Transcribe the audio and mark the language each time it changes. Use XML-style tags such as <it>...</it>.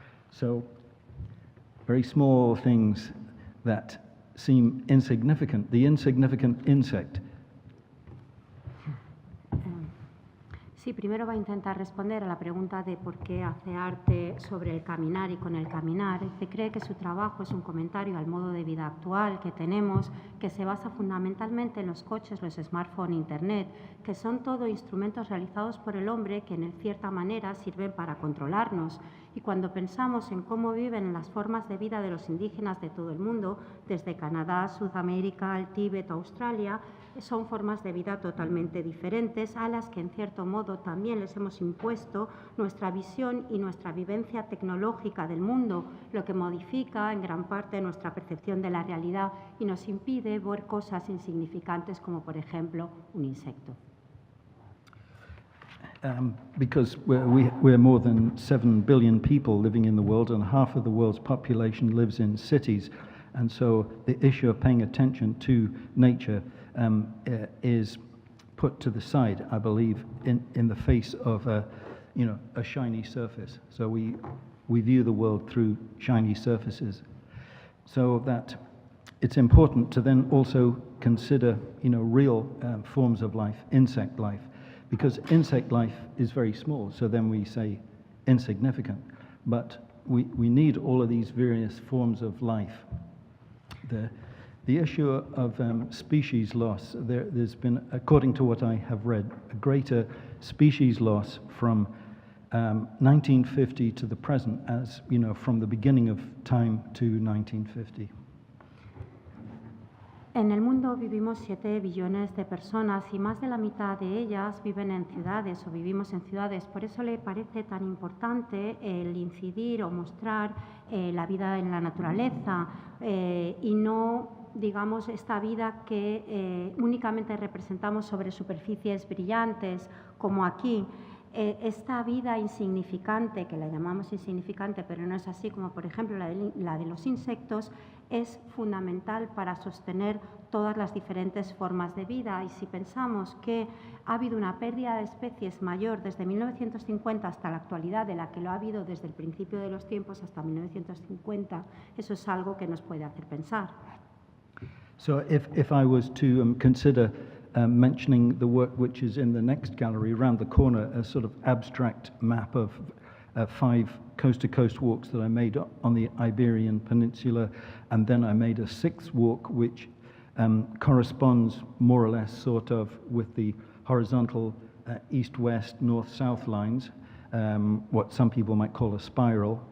<en>So very small things that seem insignificant. The insignificant insect.</en> <es>Sí, primero va a intentar responder a la pregunta de por qué hace arte sobre el caminar y con el caminar. Se cree que su trabajo es un comentario al modo de vida actual que tenemos, que se basa fundamentalmente en los coches, los smartphones, Internet, que son todo instrumentos realizados por el hombre que en cierta manera sirven para controlarnos. Y cuando pensamos en cómo viven las formas de vida de los indígenas de todo el mundo, desde Canadá, Sudamérica, el Tíbet, Australia, son formas de vida totalmente diferentes a las que en cierto modo también les hemos impuesto nuestra visión y nuestra vivencia tecnológica del mundo, lo que modifica en gran parte nuestra percepción de la realidad y nos impide ver cosas insignificantes como, por ejemplo, un insecto.</es> <en>because we're more than 7 billion people living in the world, and half of the world's population lives in cities. And so the issue of paying attention to nature is put to the side, I believe, in the face of a shiny surface. So we view the world through shiny surfaces. So that it's important to then also consider, real forms of life, insect life, because insect life is very small, so then we say insignificant. But we need all of these various forms of life. The issue of species loss, there's been, according to what I have read, a greater species loss from 1950 to the present, as from the beginning of time to 1950.</en> <es>En el mundo vivimos 7 billones de personas y más de la mitad de ellas viven en ciudades o vivimos en ciudades. Por eso le parece tan importante el incidir o mostrar la vida en la naturaleza y no, digamos, esta vida que únicamente representamos sobre superficies brillantes, como aquí. Esta vida insignificante, que la llamamos insignificante, pero no es así, como por ejemplo la de los insectos, es fundamental para sostener todas las diferentes formas de vida. Y si pensamos que ha habido una pérdida de especies mayor desde 1950 hasta la actualidad de la que lo ha habido desde el principio de los tiempos hasta 1950, eso es algo que nos puede hacer pensar.</es> <en>So if I was to consider mentioning the work which is in the next gallery around the corner, a sort of abstract map of 5 coast-to-coast walks that I made on the Iberian Peninsula, and then I made a 6th walk which corresponds more or less sort of with the horizontal east-west, north-south lines, what some people might call a spiral.</en>